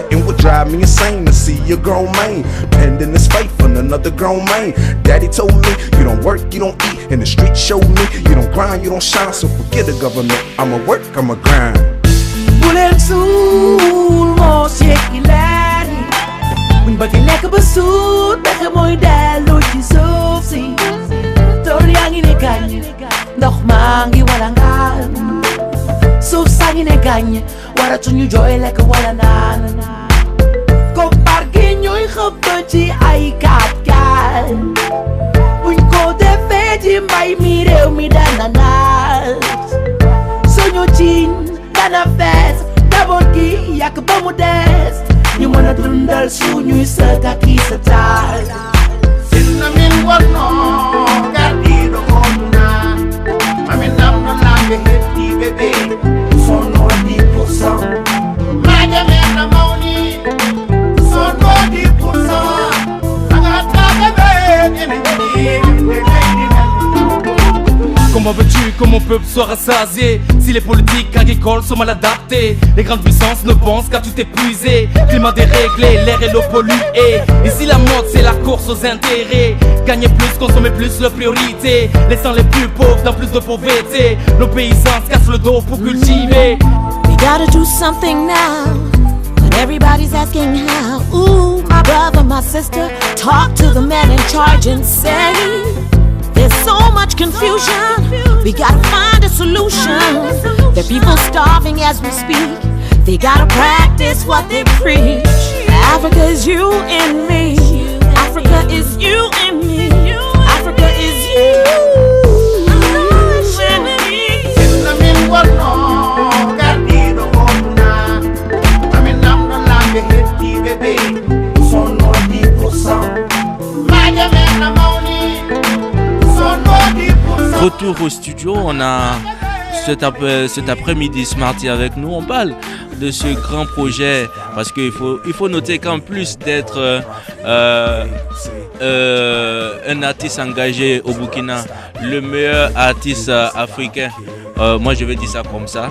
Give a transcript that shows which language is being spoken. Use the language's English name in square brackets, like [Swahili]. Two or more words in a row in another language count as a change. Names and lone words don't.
[English] And what drive me insane to see a grown man pending his faith on another grown man. Daddy told me, you don't work, you don't eat. And the street showed me, you don't grind, you don't shine. So forget the government, I'ma work, I'ma grind. [Wolof] Bulan sul mo shekilari Buñ bëgg lekk ba suut pexe mooy dellu ci suuf si tool yaa ngi ne gàññ ndox maa ngi walangaan suuf saa ngi ne gàññ waratuñu jooy lekk wala naan koppar gi ñuy xëpp ci ay kaat-kaat buñ ko defee ci mbay mi réew mi dana naat suñu ciin dana fees njaboot gi yàq ba mu des ñu mën a dundal suñuy sët ak i sëtaat [Fula] sinna min wonno gardiɗo gonduna mamin namno lamɓe hettiɓe ɓe sonno 10% maaje men no mawni sonno 10% tagataɓe ɓe ene jiɗi leydi men. [French] Comment veux-tu que mon peuple soit rassasié si les politiques agricoles sont mal adaptées? Les grandes puissances ne pensent qu'à tout épuiser. Climat déréglé, l'air et l'eau polluée. Ici la mode c'est la course aux intérêts. Gagner plus, consommer plus, leur priorité. Laissant les plus pauvres dans plus de pauvreté. Nos paysans se cassent le dos pour cultiver. [English] We gotta do something now, but everybody's asking how. Ooh, my brother, my sister, talk to the man in charge and say there's so much confusion, we gotta find a solution. There are people starving as we speak, they gotta practice what they preach. Africa is you and me, Africa is you and me, Africa is you and me. [Fula] Sinna min wonno gardiɗo gonduna mamin namno lamɓe hettiɓe ɓe sonno 10% maaje men no mawni. [French] Retour au studio, on a cet après-midi Smarty avec nous. On parle de ce grand projet parce qu'il faut noter qu'en plus d'être un artiste engagé au Burkina, le meilleur artiste africain, moi je vais dire ça comme ça.